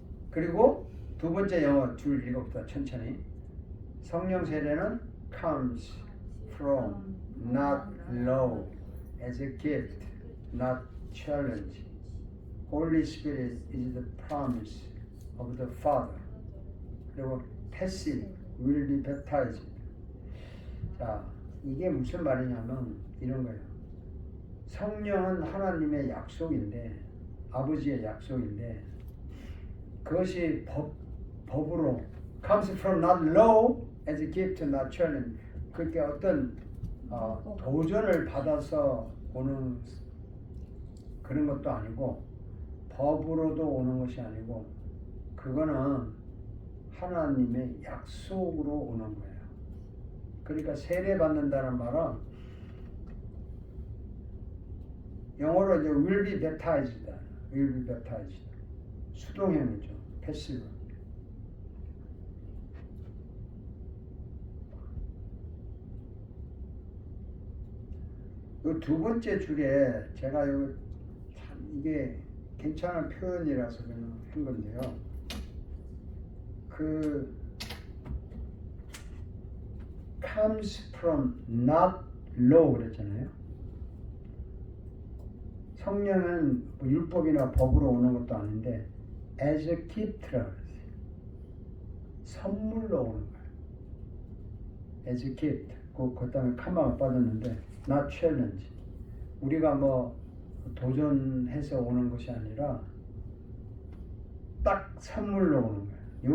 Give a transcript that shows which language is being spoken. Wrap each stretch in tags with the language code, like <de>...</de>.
<ko>그리고 두 번째 영어 줄 읽어봅시다. 천천히. 성령 세례는</ko> <en>comes from, not law, as a gift, not challenge. Holy Spirit is the promise of the Father. 그리고 passive, will be baptized.</en> <ko>자, 이게 무슨 말이냐면 이런 거예요. 성령은 하나님의 약속인데, 아버지의 약속인데, 그것이 법으로</ko> <en>comes from not law as a gift, not challenge.</en> <ko>그렇게 어떤 도전을 받아서 오는 그런 것도 아니고 법으로도 오는 것이 아니고 그거는 하나님의 약속으로 오는 거예요. 그러니까 세례 받는다는 말은 영어로 이제</ko> <en>will be baptized, will be baptized.</en> <ko>수동형이죠. 패시브. 이 두 번째 줄에 제가 참 이게 괜찮은 표현이라서 그냥 한 건데요. 그</ko> <en>comes from not law</en> <ko>그랬잖아요. 성령은 뭐 율법이나 법으로 오는 것도 아닌데</ko> <en>as a gift</en> <ko>라고 그랬어요. 선물로 오는 거예요.</ko> <en>as a gift.</en> <ko>그 다음에 카마가 빠졌는데</ko> <en>not challenge.</en> <ko>우리가 뭐 도전해서 오는 것이 아니라 딱 선물로 오는 거예요.</ko>